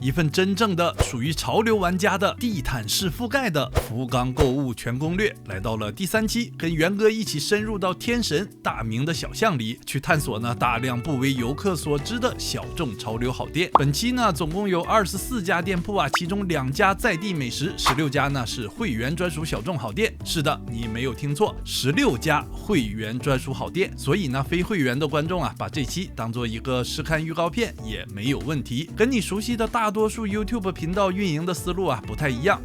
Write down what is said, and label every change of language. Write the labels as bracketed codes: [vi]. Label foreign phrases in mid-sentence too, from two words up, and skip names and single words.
[zh] 一份真正的屬於潮流玩家的地毯式覆蓋的福岡購物全攻略來到了第3期，跟元哥一起深入到天神大名的小巷裡去探索呢大量不为游客所知的小众潮流好店。本期呢总共有24家店鋪啊，其中2家在地美食，16家呢是會員專屬小眾好店。是的，你沒有聽錯，16家會員專屬好店。所以呢非會員的觀眾啊，把這期當做一個試看預告片也沒有問題。跟你熟悉的大多數 YouTube 頻道運營的思路啊不太一樣。